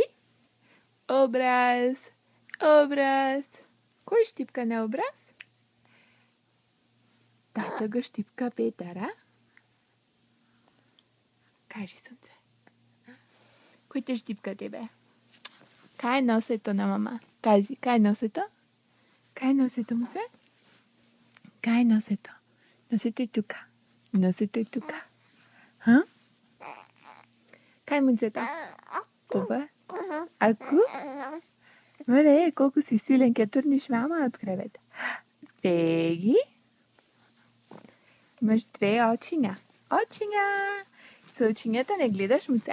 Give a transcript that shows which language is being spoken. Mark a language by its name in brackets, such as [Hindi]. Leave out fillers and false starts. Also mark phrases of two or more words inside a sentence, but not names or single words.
[Bulgarian] Образ. Образ. Кой щипка на образ? Тата го щипка Петъра. [Macedonian] Кажи, сонце. Кой те щипка тебе? Кай е носето на мама? Кажи, кай е носето? Кай е носето, муце? Кай е носето? Носето е тука. Носето е тука. Ха? Кай е муцето? [Bulgarian] Това? [Macedonian] Аку? [Bulgarian] Мале, колко си силен, ке турниш мама от кревета. Веги? Имаш две очиня. Очиня! С очинята не гледаш, муце.